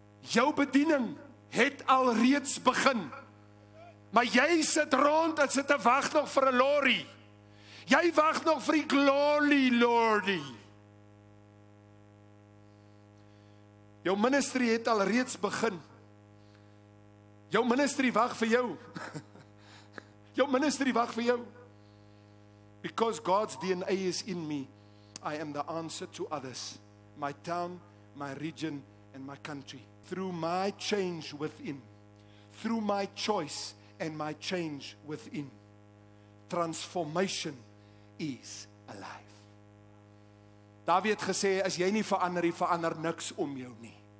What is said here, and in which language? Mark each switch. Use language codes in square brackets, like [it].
[af] Jou bediening het al reeds begin. Maar jy sit rond en sit te wag nog vir 'n lorry. Jy wag nog vir die glory, Lordy. Jou ministry het al reeds begin. Jou ministry wag vir jou. Jou ministry wag vir jou. [en] Because God's DNA is in me, I am the answer to others. My town, my region, and my country. Through my change within. Through my choice and my change within. Transformation is alive. [af] Dawie het gesê, as jy nie verander nie, verander niks om jou nie.